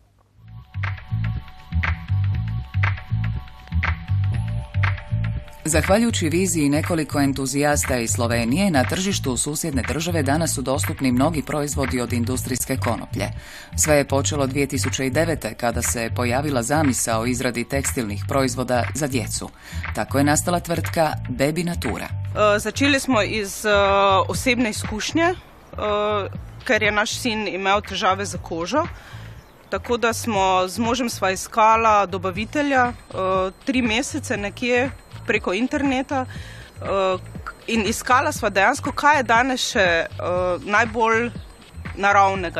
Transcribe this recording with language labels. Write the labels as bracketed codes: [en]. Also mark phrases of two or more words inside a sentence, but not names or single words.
[hr] Zahvaljujući viziji nekoliko entuzijasta iz Slovenije, na tržištu susjedne države danas su dostupni mnogi proizvodi od industrijske konoplje. Sve je počelo 2009. kada se pojavila zamisao o izradi tekstilnih proizvoda za djecu. Tako je nastala tvrtka Baby Natura. [sl] Začeli smo iz osebne izkušnje, ker je naš sin imel težave za kožo. Tako da smo z možem sva iskala dobavitelja 3 mesece nekje preko interneta in iskala sva dejansko, kaj je danes še najbolj naravnega.